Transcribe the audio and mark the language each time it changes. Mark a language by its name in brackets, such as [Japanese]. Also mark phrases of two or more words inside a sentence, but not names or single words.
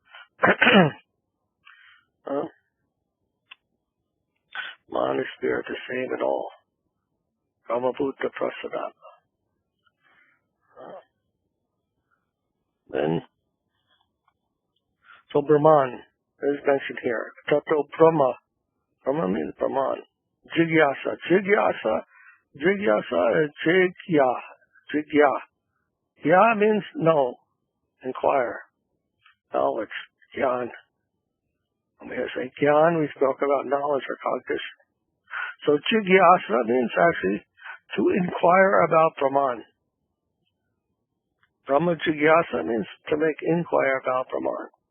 [English] Man and spirit the same in all. [Sanskrit] ब्रह्म भूत प्रसादन. [English] Then, so Brahman is mentioned here. [Sanskrit] ततो ब्रह्म. [English] Brahma means Brahman. Jigyasa. Jigyasa is Jigya. Jigya. Ya means know, inquire, knowledge, Gyan. When we say Gyan, we spoke about knowledge or cognition. So Jigyasa means actually to inquire about Brahman. [Sanskrit] ब्रह्म जिज्ञासा [English] means to make inquire about Brahman.